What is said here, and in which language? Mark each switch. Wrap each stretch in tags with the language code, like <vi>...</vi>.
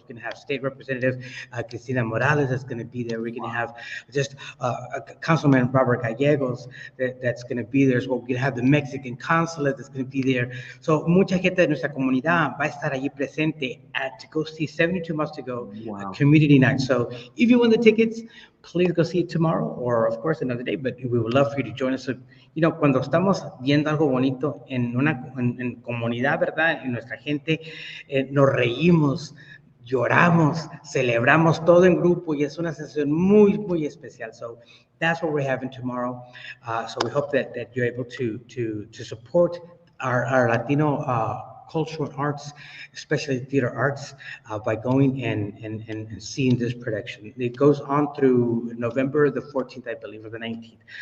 <en>We're going to have State Representative Cristina Morales that's going to be there. We're going to have just Councilman Robert Gallegos that's going to be there. So we're going to have the Mexican consulate that's going to be there. So</en> <es>mucha gente de nuestra comunidad va a estar allí presente</es> <en>to go see 72 Months to Go Community Night. So if you want the tickets, please go see it tomorrow or, of course, another day, but we would love for you to join us.</en> <es>So, cuando estamos viendo algo bonito en comunidad, ¿verdad? En nuestra gente, nos reímos, lloramos, celebramos todo en grupo y es una sensación muy, muy especial.</es> <en>So that's what we're having tomorrow. So we hope that you're able to support our Latino cultural arts, especially theater arts, by going and seeing this production. It goes on through November the 14th, I believe, or the 19th.</en>